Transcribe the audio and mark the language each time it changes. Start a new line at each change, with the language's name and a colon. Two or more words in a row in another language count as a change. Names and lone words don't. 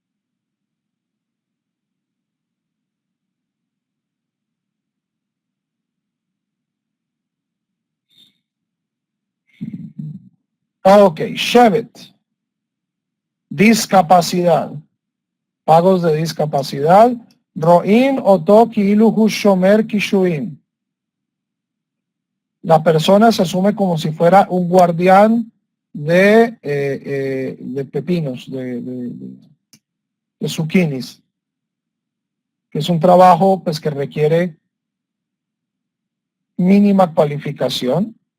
Spanish: Ok, Shevet, discapacidad, pagos de discapacidad,
Hebrew: רואין אותו כאילו שומר קישואין.
Spanish: La persona se asume como si fuera un guardián de pepinos, de zucchinis, que es un trabajo pues que requiere mínima cualificación.